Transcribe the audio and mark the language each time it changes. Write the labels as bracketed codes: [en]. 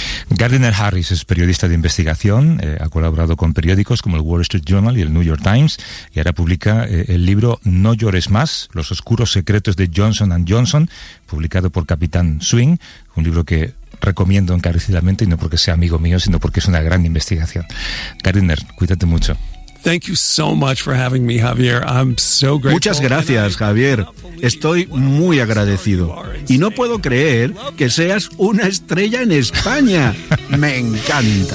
[es] Gardner Harris es periodista de investigación, ha colaborado con periódicos como el Wall Street Journal y el New York Times, y ahora publica el libro No llores más, los oscuros secretos de Johnson & Johnson, publicado por Capitán Swing, un libro que recomiendo encarecidamente, y no porque sea amigo mío, sino porque es una gran investigación. Gardner, cuídate mucho. [en] Thank you so much for having me, Javier. I'm so grateful. [es] Muchas gracias, Javier. Estoy muy agradecido. Y no puedo creer que seas una estrella en España. Me encanta.